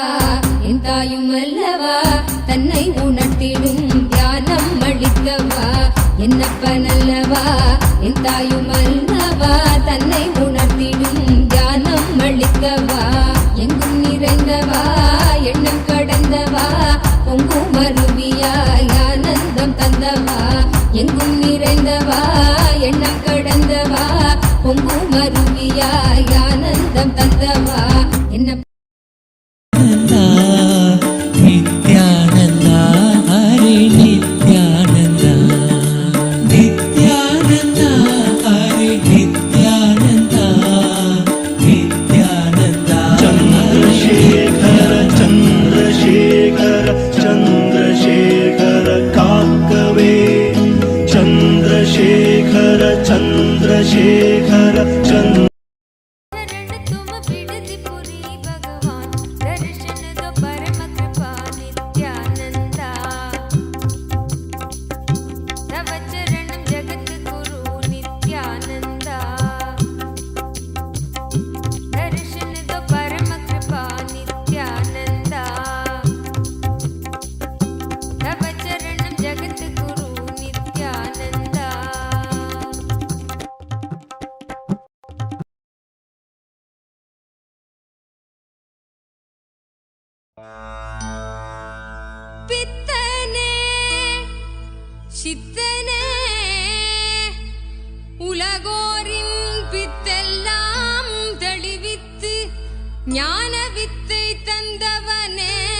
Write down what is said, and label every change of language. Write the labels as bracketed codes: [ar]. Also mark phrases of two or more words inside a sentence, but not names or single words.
[ta] என் தாயும் அல்லவா தன்னை உணர்த்திடும் தியானம் அளித்தவா என்னப்பன் அல்லவா என் தாயும் அல்லவா தன்னை உணர்த்திடும் தியானம் அளித்தவா எங்கும் நிறைந்தவா எண்ணம் கடந்தவா பொங்கும் அருவியாய் ஆனந்தம் தந்தவா எங்கும் நிறைந்தவா எண்ணம் கடந்தவா பொங்கும் அருவியாய் ஆனந்தம் தந்தவா என்ன நித்யானந்தா ஹரி நித்யானந்தா நித்யானந்தா ஹரி நித்யானந்தா நித்யானந்தா [sa] चंद्रशेखर चंद्रशेखर चंद्रशेखर काकवे चंद्रशेखर चंद्रशेखर चंद्र [hi] शरण तुम बिरधि पुरी भगवान दर्शन दो परम कृपा नित्यानंदा [sa] तव चरणम जगत गुरु नित्यानंदा [hi] दर्शन दो परम कृपा नित्यानंदा तव चरणम जगत गुरु नित्यानंदा பித்தனே [ta] சித்தனே உலகோரின் பித்தெல்லாம் தெளிவித்து ஞான வித்தை தந்தவனே